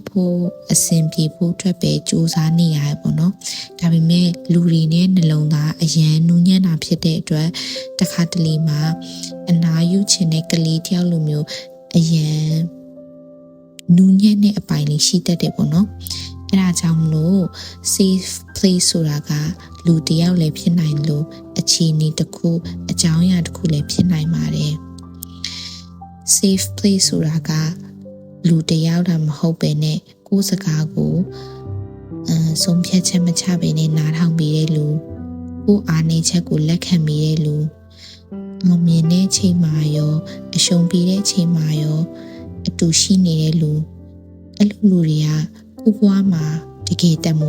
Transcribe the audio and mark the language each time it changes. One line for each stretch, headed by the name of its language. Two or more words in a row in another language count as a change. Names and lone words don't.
Burmese: ဖို့အဆင်ပြေဖို့အတွက်ပဲစူးစမ်းနေရတယ်ပေါ့နော်ဒါပေမဲ့လူတွေနဲ့နှလုံးသားအရန်နူးညံ့တာဖြစ်တဲ့အတွက်တခါတလေမှာအနာယူချင်တဲ့ကလေးတယောက်လိုမျိုးအရန်နူးညံ့တဲ့အပိုင်းလေးရှိတတ်တယ်ပေါ့နော်အဲ့ဒါကြောင့်မလို့
English: safe place
Burmese: ဆိုတာကလူတယောက်လည်းဖြစ်နိုင်လို့အခြေအနေတစ်ခုအကြောင်းအရာတစ်ခုလည်းဖြစ်နိုင်ပါတယ်
English: safe place
Burmese: ဆိုတာကလူတယောက်တာမဟုတ်ပဲနဲ့ကိုယ်စကားကိုဆုံးဖြတ်ချက်မချဘဲနဲ့နားထောင်ပြီးတဲ့လူကိုယ်အားနည်းချက်ကိုလက်ခံပြီးတဲ့လူအောင်မြင် တဲ့ချိန်မှာရောအရှုံးပြီးတဲ့ချိန်မှာရောအတူရှိနေတဲ့လူအဲ့လိုလူတွေကကိုယ်ဘဝမှာတကယ်တမိုး